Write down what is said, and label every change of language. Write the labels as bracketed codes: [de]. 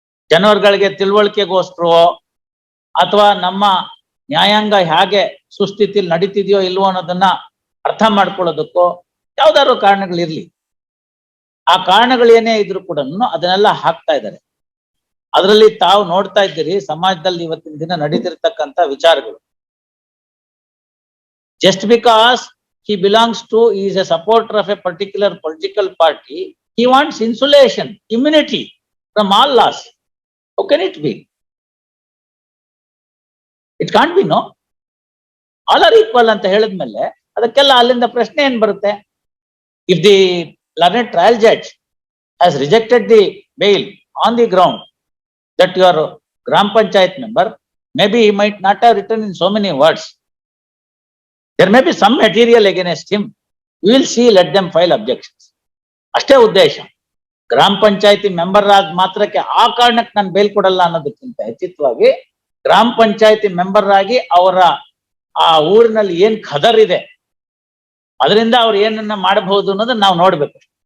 [kn] ಜನರುಗಳಿಗೆ ತಿಳುವಳಿಕೆಗೋಸ್ಕರ ಅಥವಾ ನಮ್ಮ ನ್ಯಾಯಾಂಗ ಹೇಗೆ ಸುಸ್ಥಿತಿಲಿ ನಡೀತಿದೆಯೋ ಇಲ್ವೋ ಅನ್ನೋದನ್ನ ಅರ್ಥ ಮಾಡ್ಕೊಳ್ಳೋದಕ್ಕೋ ಯಾವ್ದಾದ್ರು ಕಾರಣಗಳಿರ್ಲಿ, ಆ ಕಾರಣಗಳೇನೇ ಇದ್ರು ಕೂಡ ಅದನ್ನೆಲ್ಲ ಹಾಕ್ತಾ ಇದ್ದಾರೆ. ಅದರಲ್ಲಿ ತಾವು ನೋಡ್ತಾ ಇದ್ದೀರಿ ಸಮಾಜದಲ್ಲಿ ಇವತ್ತಿನ ದಿನ ನಡೀತಿರ್ತಕ್ಕಂಥ ವಿಚಾರಗಳು. [en] Just because he belongs to, he is a supporter of a particular political party, he wants insulation, immunity from all laws. How can it be? It can't be, no? All are equal [kn] ಅಂತ ಹೇಳಿದ್ಮೇಲೆ ಅದಕ್ಕೆಲ್ಲ ಅಲ್ಲಿಂದ ಪ್ರಶ್ನೆ ಏನ್ ಬರುತ್ತೆ? [en] If the learned trial judge has rejected the bail on the ground that you are Gram Panchayat member, maybe he might not have written in so many words. There may be some material against him. We will see, let them file objections. [kn] ಅಷ್ಟೇ ಉದ್ದೇಶ. ಗ್ರಾಮ ಪಂಚಾಯತಿ member ಆದ ಮಾತ್ರಕ್ಕೆ ಆ ಕಾರಣಕ್ಕೆ ನಾನು bale ಕೊಡಲ್ಲ ಅನ್ನೋದಕ್ಕಿಂತ ಹೆಚ್ಚಿತವಾಗಿ ಗ್ರಾಮ ಪಂಚಾಯತಿ ಮೆಂಬರ್ ಆಗಿ ಅವರ ಆ ಊರಿನಲ್ಲಿ ಏನ್ ಖದರ್ ಇದೆ ಅದರಿಂದ ಅವ್ರು ಏನನ್ನ ಮಾಡಬಹುದು ಅನ್ನೋದನ್ನ ನಾವು ನೋಡ್ಬೇಕು.